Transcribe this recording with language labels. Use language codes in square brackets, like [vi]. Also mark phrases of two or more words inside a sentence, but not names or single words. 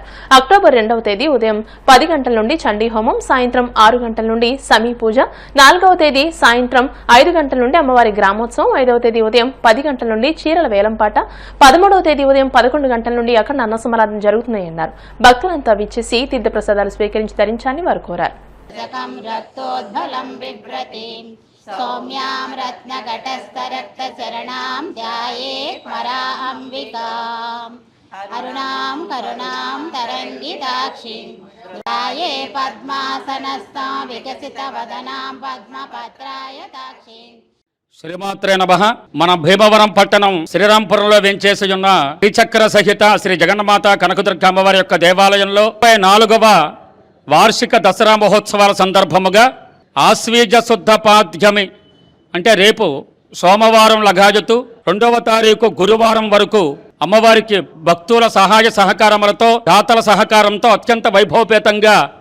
[te] అక్టోబర్ 2వ తేదీ ఉదయం 10 గంటల నుండి చండీ హోమం, సాయంత్రం 6 గంటల నుండి సమీ పూజ, 4వ తేదీ సాయంత్రం 5 గంటల నుండి అమ్మవారి గ్రామోత్సవం, 5వ తేదీ ఉదయం 10 గంటల నుండి చీరల వేలంపాట, 13వ తేదీ ఉదయం 11 గంటల నుండి అఖండ అన్న సమారాధన జరుగుతున్నాయన్నారు. భక్తులంతా విచ్చేసి తీర్థప్రసాదాలు స్వీకరించి ధరించాలని వారు కోరారు. [sa] सौम्यां रत्नघटस्थरक्तचरणां ध्यायेत् पराम्बिकाम् अरुणां करुणां तरङ्गिताक्षीं ध्याये पद्मासनस्थां विकसितवदनां पद्मपत्रायताक्षीं. శ్రీమాత్రే నమః. [te] మన భీమవరం పట్టణం శ్రీరాంపురంలో వెంచేసి ఉన్న శ్రీచక్ర సహిత శ్రీ జగన్మాత కనకదుర్గ అమ్మవారి యొక్క దేవాలయంలో 34వ వార్షిక దసరా మహోత్సవాల సందర్భముగా ఆశ్వీజ శుద్ధ పాద్యమి అంటే రేపు సోమవారం లగాజుతూ 2వ తారీఖు గురువారం వరకు అమ్మవారికి భక్తుల సహాయ సహకారములతో, దాతల సహకారంతో అత్యంత వైభవపేతంగా